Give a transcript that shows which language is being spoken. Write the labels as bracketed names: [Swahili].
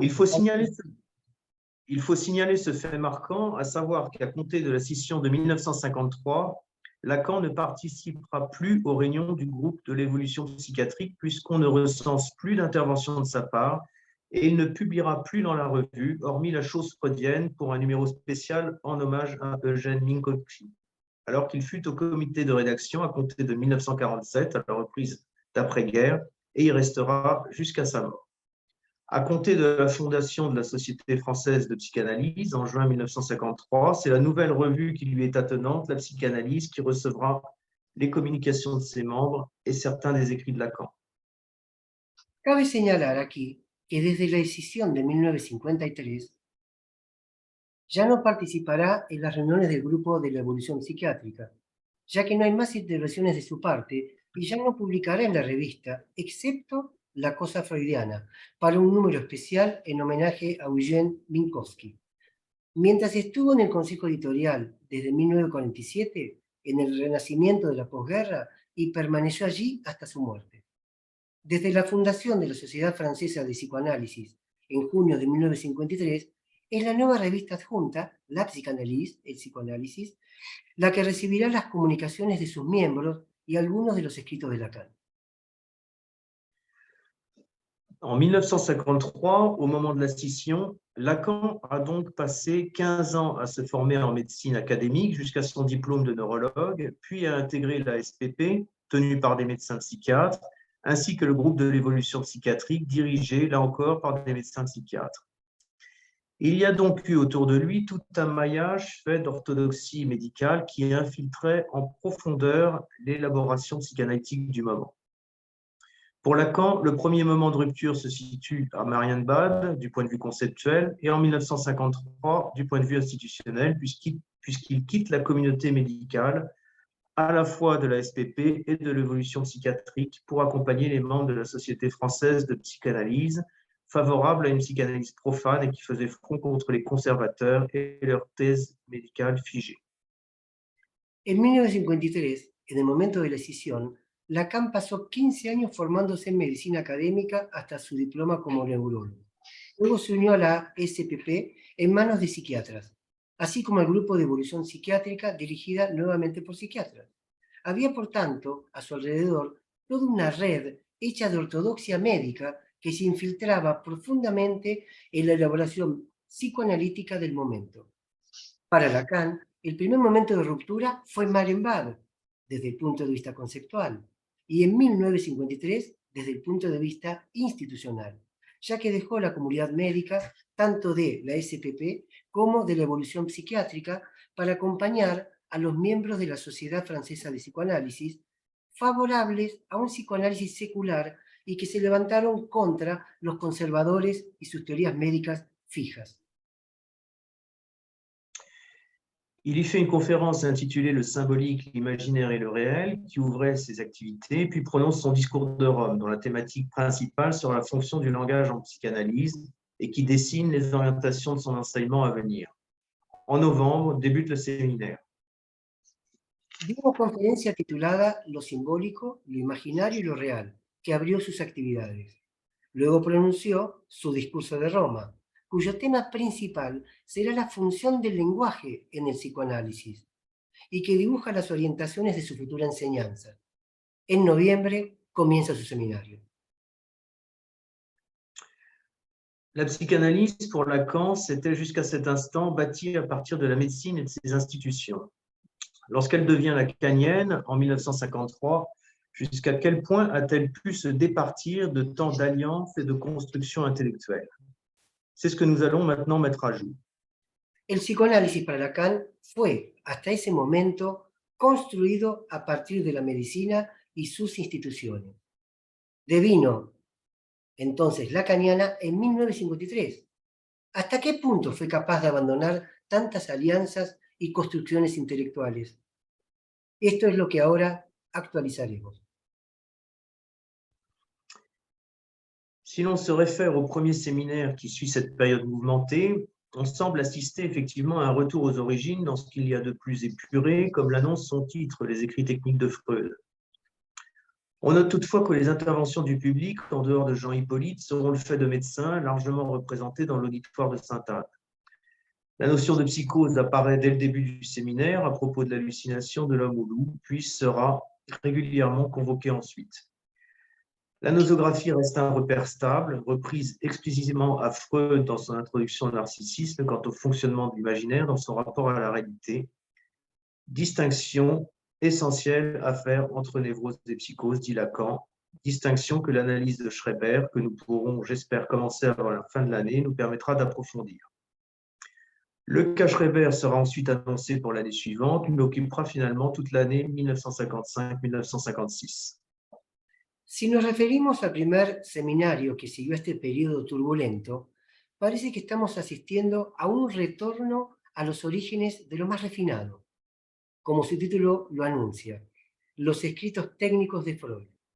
[French] Il faut signaler ce fait marquant, à savoir qu'à compter de la scission de 1953, Lacan ne participera plus aux réunions du groupe de l'évolution psychiatrique puisqu'on ne recense plus d'intervention de sa part et il ne publiera plus dans la revue, hormis la chose freudienne, pour un numéro spécial en hommage à Eugène Minkowski, alors qu'il fut au comité de rédaction à compter de 1947, à la reprise d'après-guerre, et y restera jusqu'à sa mort. À compter de la fondation de la Société française de psychanalyse en juin 1953, c'est la nouvelle revue qui lui est attenante, la psychanalyse, qui recevra les communications de ses membres et certains des écrits de Lacan. [Spanish] Cabe señalar aquí que desde la decisión de 1953 ya no participará en las reuniones del grupo de la evolución psiquiátrica, ya que no hay más intervenciones de su parte y ya no publicará en la revista, excepto La Cosa Freudiana, para un número especial en homenaje a Eugène Minkowski. Mientras estuvo en el Consejo Editorial desde 1947, en el renacimiento de la posguerra, y permaneció allí hasta su muerte. Desde la fundación de la Sociedad Francesa de Psicoanálisis en junio de 1953, es la nueva revista adjunta, La Psychanalyse, el psicoanálisis, la que recibirá las comunicaciones de sus miembros y algunos de los escritos de Lacan. [French] En 1953, au moment de la scission, Lacan a donc passé 15 ans à se former en médecine académique jusqu'à son diplôme de neurologue, puis à intégrer la SPP, tenue par des médecins psychiatres, ainsi que le groupe de l'évolution psychiatrique, dirigé, là encore, par des médecins psychiatres. Il y a donc eu autour de lui tout un maillage fait d'orthodoxie médicale qui infiltrait en profondeur l'élaboration psychanalytique du moment. Pour Lacan, le premier moment de rupture se situe à Marienbad, du point de vue conceptuel, et en 1953, du point de vue institutionnel, puisqu'il quitte la communauté médicale, à la fois de la SPP et de l'évolution psychiatrique, pour accompagner les membres de la Société française de psychanalyse, favorable à une psychanalyse profane et qui faisait front contre les conservateurs et leurs thèses médicales figées. [Spanish] En 1953, en el momento de la escisión, Lacan pasó 15 años formándose en medicina académica hasta su diploma como neurólogo. Luego se unió a la SPP en manos de psiquiatras, así como al grupo de evolución psiquiátrica dirigida nuevamente por psiquiatras. Había, por tanto, a su alrededor toda una red hecha de ortodoxia médica que se infiltraba profundamente en la elaboración psicoanalítica del momento. Para Lacan, el primer momento de ruptura fue Marienbad, desde el punto de vista conceptual, y en 1953 desde el punto de vista institucional, ya que dejó la comunidad médica tanto de la SPP como de la evolución psiquiátrica para acompañar a los miembros de la Sociedad Francesa de Psicoanálisis favorables a un psicoanálisis secular y que se levantaron contra los conservadores y sus teorías médicas fijas. [French] Il y fait une conférence intitulée « Le symbolique, l'imaginaire et le réel » qui ouvrait ses activités, puis prononce son discours de Rome, dont la thématique principale sera la fonction du langage en psychanalyse et qui dessine les orientations de son enseignement à venir. En novembre, débute le séminaire. [Spanish] Dio una conferencia titulada Lo simbólico, lo imaginario y lo real, que abrió sus actividades. Luego pronunció su discurso de Roma, cuyo tema principal será la función del lenguaje en el psicoanálisis y que dibuja las orientaciones de su futura enseñanza. En noviembre comienza su seminario. [French] La psychanalyse, pour Lacan, s'était jusqu'à cet instant bâtie à partir de la médecine et de ses institutions. Lorsqu'elle devient lacanienne, en 1953, jusqu'à quel point a-t-elle pu se départir de tant d'alliances et de construction intellectuelle? C'est ce que nous allons maintenant mettre à jour. [Spanish] El psicoanálisis para Lacan fue, hasta ese momento, construido a partir de la medicina y sus instituciones. Devino entonces lacaniana en 1953. ¿Hasta qué punto fue capaz de abandonar tantas alianzas y construcciones intelectuales? Esto es lo que ahora actualizaremos. [French] Si l'on se réfère au premier séminaire qui suit cette période mouvementée, on semble assister effectivement à un retour aux origines dans ce qu'il y a de plus épuré, comme l'annonce son titre, Les écrits techniques de Freud. On note toutefois que les interventions du public, en dehors de Jean Hippolyte, seront le fait de médecins largement représentés dans l'auditoire de Sainte-Anne. La notion de psychose apparaît dès le début du séminaire à propos de l'hallucination de l'homme au loup, puis sera régulièrement convoquée ensuite. La nosographie reste un repère stable, reprise explicitement à Freud dans son introduction au narcissisme quant au fonctionnement de l'imaginaire dans son rapport à la réalité. Distinction essentielle à faire entre névrose et psychose, dit Lacan, distinction que l'analyse de Schreiber, que nous pourrons, j'espère, commencer avant la fin de l'année, nous permettra d'approfondir. Le cas Schreiber sera ensuite annoncé pour l'année suivante, mais occupera finalement toute l'année 1955-1956. [Spanish] Si nos referimos al primer seminario que siguió este periodo turbulento, parece que estamos asistiendo a un retorno a los orígenes de lo más refinado, como su título lo anuncia, los escritos técnicos de Freud.